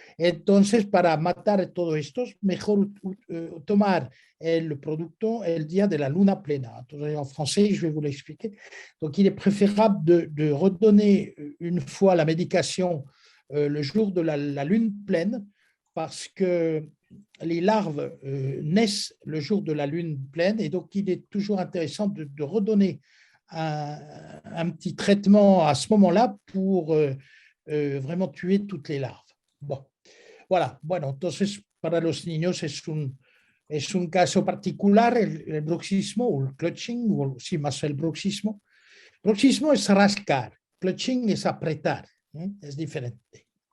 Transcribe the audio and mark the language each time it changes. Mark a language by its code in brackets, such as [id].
[es] Entonces, para matar todo esto, mejor tomar el producto el día de la luna plena. [fr] Entonces, en français, je vais vous l'expliquer. Donc, il est préférable de redonner une fois la médication le jour de la lune pleine, parce que les larves naissent le jour de la lune pleine, et donc il est toujours intéressant de redonner un petit traitement à ce moment-là pour vraiment tuer toutes les larves. Bon, voilà. [es] Bueno, entonces para los niños es un caso particular el bruxismo o el clutching, o sí, más el bruxismo. Bruxismo es rascar, clutching es apretar, es diferente.